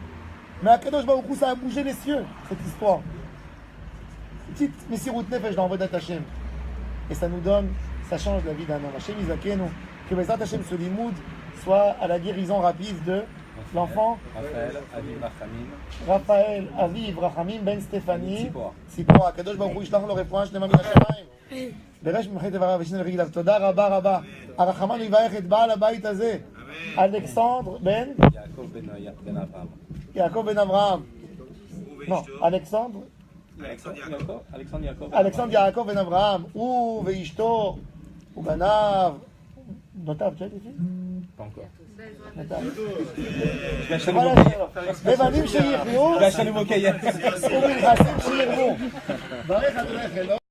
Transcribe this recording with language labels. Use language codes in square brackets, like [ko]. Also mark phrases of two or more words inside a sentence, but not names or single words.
[fr] Mais à [he] קדוש ברוך הוא, [fr] ça a bougé les cieux, cette histoire. [he] Petite מסירות נפש dans עבודת השם. [fr] Et ça nous donne, ça change la vie d'un homme. [he] השם יזכנו, [fr] que [he] בעזרת השם [fr] ce limoud soit à la guérison rapide de l'enfant Raphaël Aviv Rachamim Ben Stéphanie Tzipora. [he] קדוש ברוך הוא ישלח לו רפואה שלמה מן השמים. בראש ממחית דבריו ושני לרגליו. תודה רבה רבה. הרחמן יברך את בעל הבית הזה, אלכסנדר בן יעקב בן אברהם. לא, אלכסנדר יעקב בן אברהם, הוא ואשתו ובניו. בנותיו, [fr] tu as été Pas encore. [he] בבנים שיחיו [fr] Je vais acheter un nouveau cahier. [he] ובנכסים שירבו. ברך אדונך אלוהים